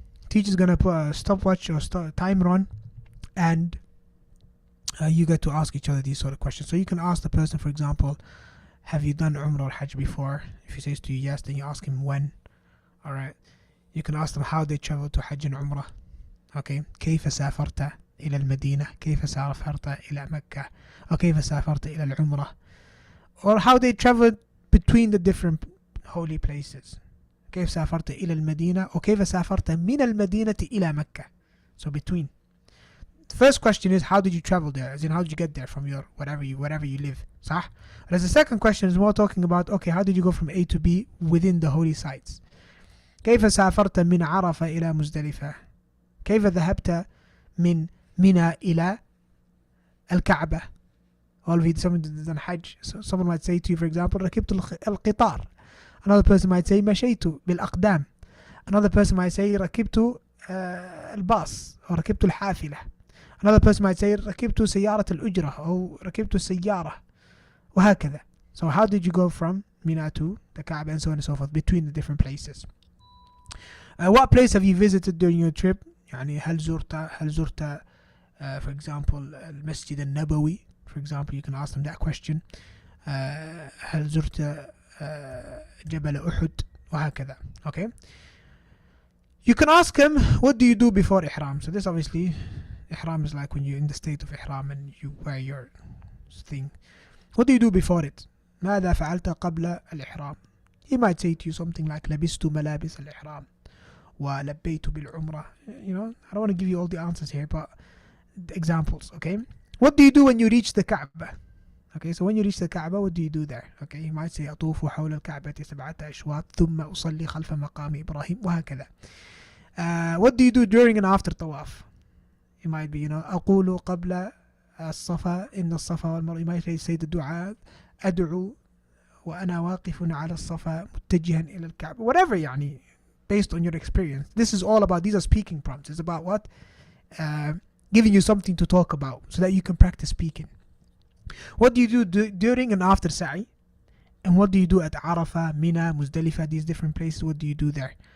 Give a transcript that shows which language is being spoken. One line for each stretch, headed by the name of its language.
English: Teacher's gonna put a stopwatch or timer on, and you get to ask each other these sort of questions. So you can ask the person, for example, have you done Umrah or Hajj before? If he says to you yes, then you ask him when. Alright. You can ask them how they traveled to Hajj and Umrah. Okay.
Arabic: كيف سافرت إلى المدينة؟ كيف سافرت إلى مكة؟ أو كيف سافرت إلى العمرة?
English: Or how they traveled between the different holy places.
Arabic: كيف سافرت إلى المدينة؟ أو كيف سافرت من المدينة إلى مكة?
English: So between. The first question is, how did you travel there? As in, how did you get there from your wherever you live?
Arabic: صح?
English: Whereas the second question is more talking about, okay, how did you go from A to B within the holy sites?
Arabic: كيف سافرت من عرفة إلى مزدلفة؟ كيف ذهبت من منى إلى الكعبة?
English: All of you, someone done Hajj. So someone might say to you, for example,
Arabic: ركبت القطار.
English: Another person might say
Arabic: مشيت بالأقدام.
English: Another person might say
Arabic: ركبت الباص أو ركبت الحافلة.
English: Another person might say
Arabic: ركبت سيارة الأجرة أو ركبت السيارة وهكذا.
English: So how did you go from Mina to the Kaaba and so on and so forth between the different places? What place have you visited during your trip?
Arabic: يعني هل زرت
English: for example
Arabic: المسجد النبوي?
English: For example, you can ask them that question.
Arabic: هل زرت جبل أحد وهكذا. Okay.
English: You can ask him, what do you do before Ihram? So this obviously, Ihram is like when you're in the state of Ihram and you wear your thing. What do you do before it?
Arabic: ماذا فعلت قبل الإحرام?
English: He might say to you something like
Arabic: لبست ملابس الإحرام ولبيت بالعمرة.
English: You know, I don't want to give you all the answers here, but examples, okay? What do you do when you reach the Kaaba? Okay, so when you reach the Kaaba, what do you do there? Okay, he might say
Arabic: أطوف حول الكعبة 7 أشواط ثم أصلي خلف مقام إبراهيم وهكذا.
English: What do you do during and after tawaf? It might be, you know,
Arabic: أقول قبل الصفا إن الصفا والمروة.
English: You might say the dua
Arabic: أدعو وأنا واقف على الصفا متجها إلى الكعبة.
English: Whatever يعني, based on your experience. This is all about, these are speaking prompts. It's about what? Giving you something to talk about so that you can practice speaking. What do you do during and after Sa'i? And what do you do at Arafah, Mina, Muzdalifah, these different places? What do you do there?